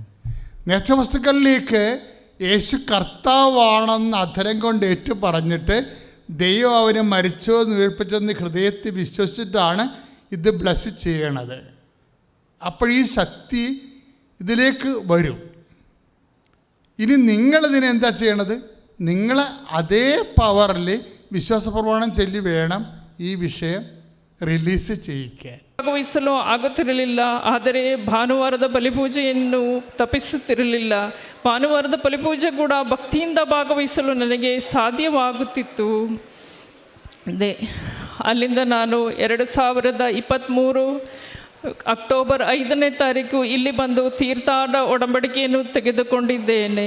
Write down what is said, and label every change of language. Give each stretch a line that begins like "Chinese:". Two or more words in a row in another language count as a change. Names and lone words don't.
Malayalam: നേർച്ചവസ്തുക്കളിലേക്ക് യേശു കർത്താവാണെന്ന് അധരം കൊണ്ട് ഏറ്റു പറഞ്ഞിട്ട് ദൈവം അവനെ മരിച്ചോ ഉയർപ്പിച്ചെന്ന് ഹൃദയത്തിൽ വിശ്വസിച്ചിട്ടാണ് ഇത് ബ്ലസ് ചെയ്യണത്. അപ്പോൾ ഈ ശക്തി ഇതിലേക്ക് വരും. ഇനി നിങ്ങളിതിനെന്താ ചെയ്യണത്? നിങ്ങൾ അതേ പവറിൽ വിശ്വാസപ്രമാണം ചൊല്ലി വേണം ഈ വിഷയ റിലീസ് ചെയ്യിക്കാൻ.
Kannada: ಭಾಗವಹಿಸಲು ಆಗುತ್ತಿರಲಿಲ್ಲ. ಆದರೆ ಭಾನುವಾರದ ಬಲಿಪೂಜೆಯನ್ನು ತಪ್ಪಿಸುತ್ತಿರಲಿಲ್ಲ. ಭಾನುವಾರದ ಬಲಿಪೂಜೆ ಕೂಡ ಭಕ್ತಿಯಿಂದ ಭಾಗವಹಿಸಲು ನನಗೆ ಸಾಧ್ಯವಾಗುತ್ತಿತ್ತು. ಅಲ್ಲಿಂದ ನಾನು 2023 ಅಕ್ಟೋಬರ್ 5ನೇ ತಾರೀಕು ಇಲ್ಲಿ ಬಂದು ತೀರ್ಥಾಟ ಒಡಂಬಡಿಕೆಯನ್ನು ತೆಗೆದುಕೊಂಡಿದ್ದೇನೆ.